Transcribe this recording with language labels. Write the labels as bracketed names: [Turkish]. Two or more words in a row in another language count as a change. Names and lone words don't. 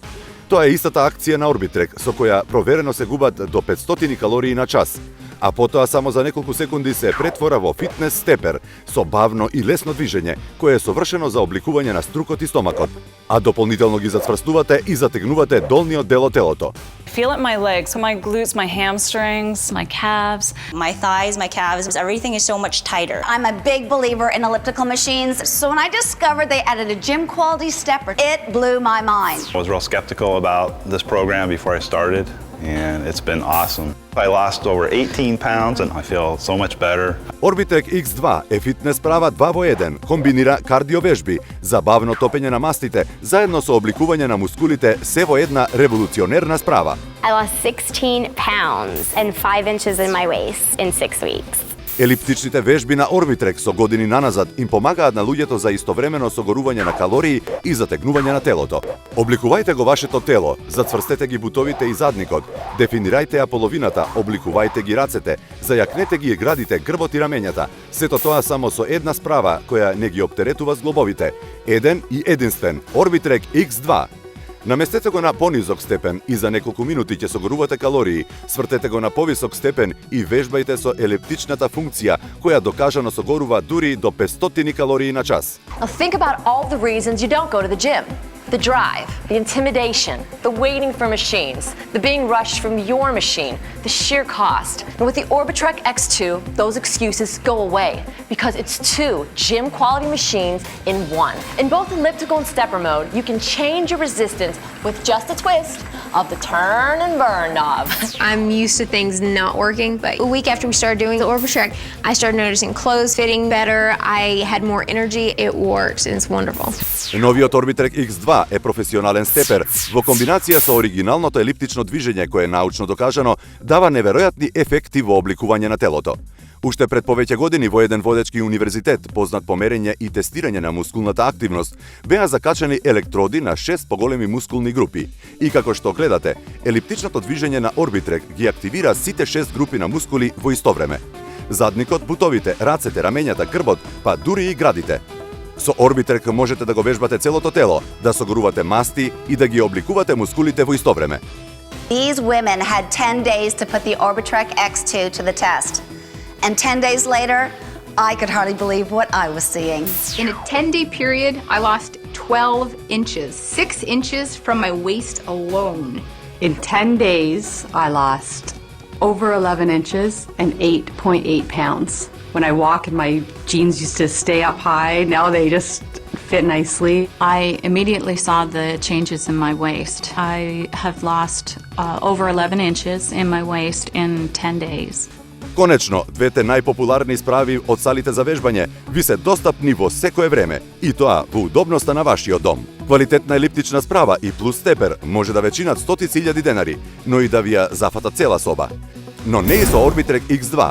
[Macedonian] Тоа е истата акција на Orbitrek, со која проверено се губат до 500 калории на час, а потоа само за неколку секунди се претвора во фитнес степер со бавно и лесно движење, кое е совршено за обликување на струкот и стомакот, а дополнително ги зацврстувате и затегнувате долниот дел од телото. [English] Feel it in my legs, so my glutes, my hamstrings, my calves. My thighs, my calves, everything is so much tighter. I'm a big believer in elliptical machines, so when I discovered they added a gym quality stepper, it blew my mind. I was real skeptical about this program before I started, and it's been awesome. I lost over 18 pounds and I feel so much better. [Macedonian] Orbitrek X2 е фитнес права 2-во-1, комбинира кардиовежби, забавно топење на мастите, заедно со обликување на мускулите, се во една револуционерна справа. [English] I lost 16 pounds and 5 inches in my waist in 6 weeks. [Macedonian] Елиптичните вежби на Orbitrek со години наназад им помагаат на луѓето за истовремено согорување на калории и затегнување на телото. Обликувајте го вашето тело, зацврстете ги бутовите и задникот, дефинирајте ја половината, обликувајте ги рацете, зајакнете ги и градите грбот и рамењата. Сето тоа само со една справа која не ги оптеретува зглобовите. Еден и единствен Orbitrek X2. Наместете го на понизок степен и за неколку минути ќе согорувате калории, свртете го на повисок степен и вежбајте со елиптичната функција, која докажано согорува дури до 500 калории на час. [English] Now think about all the reasons you don't go to the gym. The drive, the intimidation, the waiting for machines, the being rushed from your machine, the sheer cost. And with the Orbitrek X2, those excuses go away because it's two gym quality machines in one. In both elliptical and stepper mode, you can change your resistance with just a twist of the turn and burn knob. I'm used to things not working, but a week after we started doing the Orbitrek, I started noticing clothes fitting better, I had more energy, it works, and it's wonderful. [Macedonian] Новиот Orbitrek X2 е професионален степер во комбинација со оригиналното елиптично движење кое е научно докажано дава неверојатни ефекти во обликување на телото. Уште пред повеќе години во еден водечки универзитет, познат по мерење и тестирање на мускулната активност, беа закачани електроди на 6 поголеми мускулни групи. И како што гледате, елиптичното движење на Orbitrek ги активира сите 6 групи на мускули во исто време. Задникот, бутовите, рацете, рамењата, грбот, па дури и градите. Со Orbitrek можете да го вежбате целото тело, да согорувате масти и да ги обликувате мускулите во исто време. [English] These women had 10 days to put the Orbitrek X2 to the test. And 10 days later, I could hardly believe what I was seeing. In a 10-day period, I lost 12 inches, 6 inches from my waist alone. In 10 days, I lost over 11 inches and 8.8 pounds. When I walk and my jeans used to stay up high, now they just fit nicely. I immediately saw the changes in my waist. I have lost over 11 inches in my waist in 10 days. [Macedonian] Конечно, двете најпопуларни справи од салите за вежбање ви се достапни во секое време, и тоа во удобноста на вашиот дом. Квалитетна елиптична справа и плюс степер може да ве чинат стотици илјади денари, но и да ви ја зафата цела соба. Но не и со Orbitrek X2.